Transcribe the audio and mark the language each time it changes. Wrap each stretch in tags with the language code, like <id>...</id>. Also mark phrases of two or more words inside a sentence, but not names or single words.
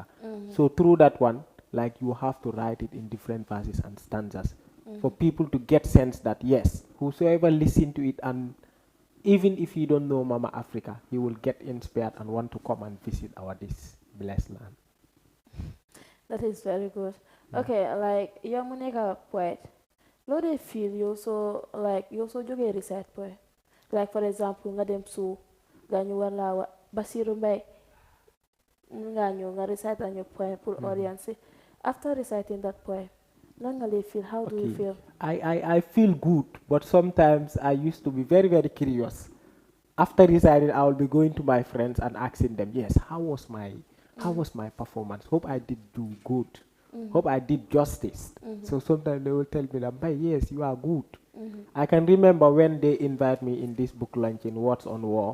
<en>So through that one, like you have to write it in different verses and stanzas for people to get sense that yes, whosoever listen to it, and even if you don't know Mama Africa, he will get inspired and want to come and visit our this blessed land. That is very good. Yeah.</en> <wo>Okay, like yow mu nekk poet, loo dee feel yow soo jógee</wo> <en>recite poem.</en> <wo>Like for example nga dem su nga ñu war laa wa Basirou Mbaye nga ñëw nga recite ñu poem pour audience.</wo> <en>After reciting that poem,</en> <wo>lan nga lay feel?</wo> <en>How do you Okay. feel? I feel good, but sometimes I used to be very, very curious. After reciting, I will be going to my friends and asking them, yes, how was my performance? Hope I did do good. Hope I did justice. So sometimes they will tell me that, "But yes, you are good." I can remember when they invite me in this book lunch in Words on War.</en>